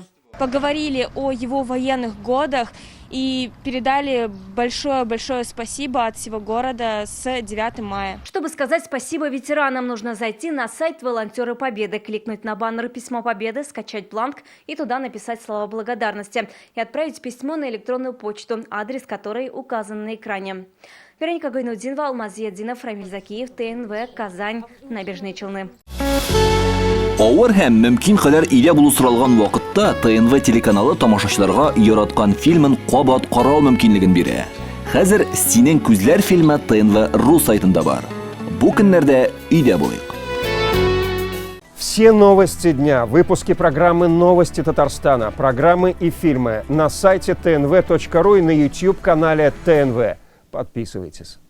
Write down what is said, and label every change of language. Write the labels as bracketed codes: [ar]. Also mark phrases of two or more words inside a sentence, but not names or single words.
[ru] Поговорили о его военных годах и передали большое-большое спасибо от всего города с 9 мая. Чтобы сказать спасибо ветеранам, нужно зайти на сайт «Волонтеры Победы», кликнуть на баннер «Письмо Победы», скачать бланк и туда написать слова благодарности и отправить письмо на электронную почту, адрес которой указан на экране. Вероника Гайнудинова, Алмаз Зияддинов, Рамиль Закиев, ТНВ, Казань, Набережные Челны. [tt] Авыр һәм мөмкин кадәр илә булу соралган вакытта ТНВ телеканалы тамашачыларга яраткан фильмын кабат карау мөмкинлеген бирә. Хәзер «Синең күзләр» фильмы ТНВ.ру сайтында бар. Бу көннәрдә өйдә булыйк. [ru] Все новости дня, выпуски программы «Новости Татарстана», программы и фильмы на сайте tnv.ru и на YouTube-канале ТНВ. Подписывайтесь.